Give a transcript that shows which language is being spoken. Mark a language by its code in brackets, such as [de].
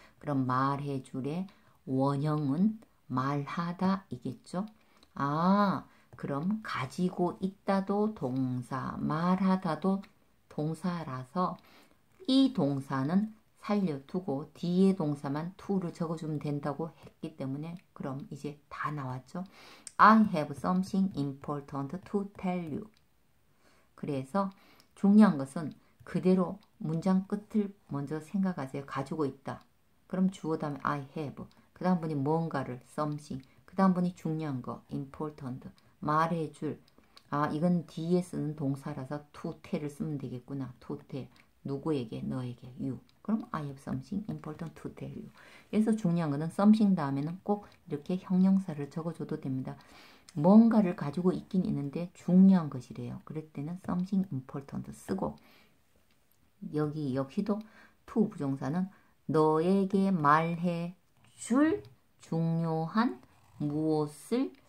[ko] 그럼 말해줄의 원형은 말하다 이겠죠. 그럼 가지고 있다도 동사, 말하다도 동사라서 이 동사는 살려두고 뒤에 동사만 to를 적어주면 된다고 했기 때문에 그럼 이제 다 나왔죠. [en] I have something important to tell you. [ko] 그래서 중요한 것은 그대로 문장 끝을 먼저 생각하세요. 가지고 있다. 그럼 주어 다음에 [en] I have. [ko] 그 다음 분이 뭔가를 something. 그 다음 분이 중요한 거 important. 말해줄. 이건 뒤에 쓰는 동사라서 to tell을 쓰면 되겠구나. [en] to tell. [ko] 누구에게? 너에게. you. [en] 그럼 I have something important to tell you. [ko] 그래서 중요한 거는 something 다음에는 꼭 이렇게 형용사를 적어줘도 됩니다. 뭔가를 가지고 있긴 있는데 중요한 것이래요. 그럴 때는 [en] something important [ko] 쓰고 여기 역시도 to 부정사는 너에게 말해 줄 중요한 무엇을